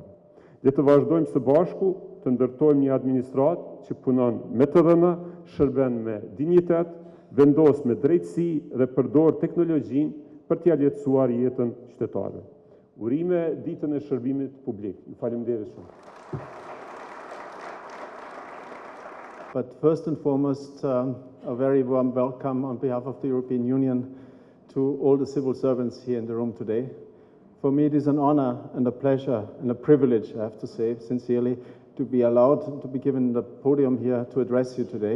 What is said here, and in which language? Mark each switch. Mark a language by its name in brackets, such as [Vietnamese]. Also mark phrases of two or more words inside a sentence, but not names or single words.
[Albanian] Le të vazhdojmë së bashku të ndërtojmë një administratë që punon me të dhëna, shërben me dinjitet, vendos me drejtësi dhe përdor teknologjinë për t'ia lehtësuar jetën qytetarëve. Urime ditën e shërbimit publik. Ju faleminderit shumë. [English] But first and foremost, a very warm welcome on behalf of the European Union to all the civil servants here in the room today. For me, it is an honor and a pleasure and a privilege, I have to say, sincerely, to be allowed to be given the podium here to address you today.